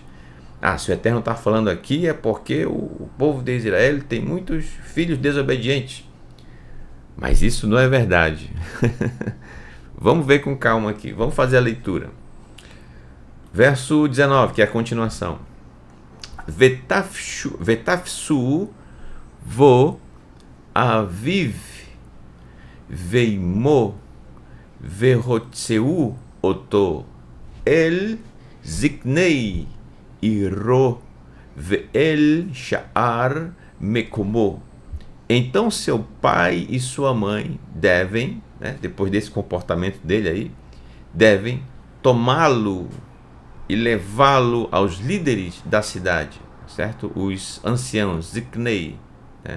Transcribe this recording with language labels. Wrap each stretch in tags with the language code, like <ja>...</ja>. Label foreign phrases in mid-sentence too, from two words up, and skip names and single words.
<pt>Se o Eterno está falando aqui é porque o povo de Israel tem muitos filhos desobedientes. Mas isso não é verdade. Vamos ver com calma aqui. Vamos fazer a leitura. Verso 19, que é a continuação.</pt> <he>ותפשו בו אביו ואמו והוציאו אתו אל זקני עירו ואל שער מקמו.</he> <pt>Então seu pai e sua mãe devem, né, depois desse comportamento dele aí, devem tomá-lo e levá-lo aos líderes da cidade, certo? Os anciãos, Ziknei, né?</pt>